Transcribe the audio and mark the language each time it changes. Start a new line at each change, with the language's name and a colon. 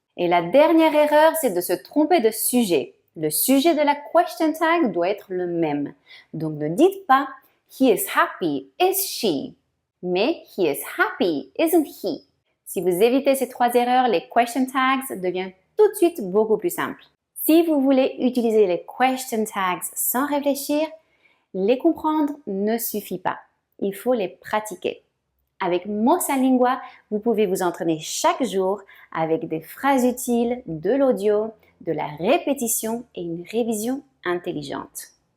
French: Et la dernière erreur, c'est de se tromper de sujet. Le sujet de la question tag doit être le même. Donc ne dites pas
English: He is happy, is she?
French: Mais
English: He is happy, isn't he?
French: Si vous évitez ces 3 erreurs, les question tags deviennent tout de suite beaucoup plus simples. Si vous voulez utiliser les question tags sans réfléchir, les comprendre ne suffit pas. Il faut les pratiquer. Avec Mosalingua, vous pouvez vous entraîner chaque jour avec des phrases utiles, de l'audio, de la répétition et une révision intelligente.